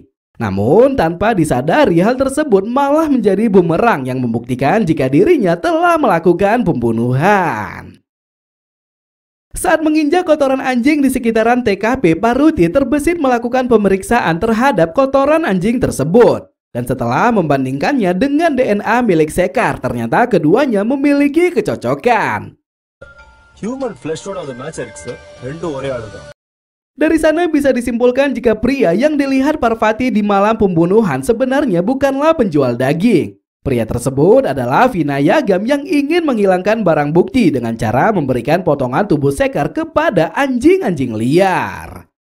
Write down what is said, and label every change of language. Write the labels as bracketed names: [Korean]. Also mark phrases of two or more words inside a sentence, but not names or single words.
[Indonesian] Namun tanpa disadari hal tersebut malah menjadi bumerang yang membuktikan jika dirinya telah melakukan pembunuhan. Saat menginjak kotoran anjing di sekitaran TKP, Pak Ruti terbesit melakukan pemeriksaan terhadap kotoran anjing tersebut. Dan setelah membandingkannya dengan DNA milik Sekar, ternyata keduanya memiliki kecocokan. [English] Human flesh tone [Tamil] அது மேட்ச் இருக்கு சார். ரெண்டும் ஒரே ஆளு தான். [Indonesian] Dari sana bisa disimpulkan jika pria yang dilihat Parvati di malam pembunuhan sebenarnya bukanlah penjual daging. Pria tersebut adalah Vinayagam yang ingin menghilangkan barang bukti dengan cara memberikan potongan tubuh Sekar kepada anjing-anjing liar.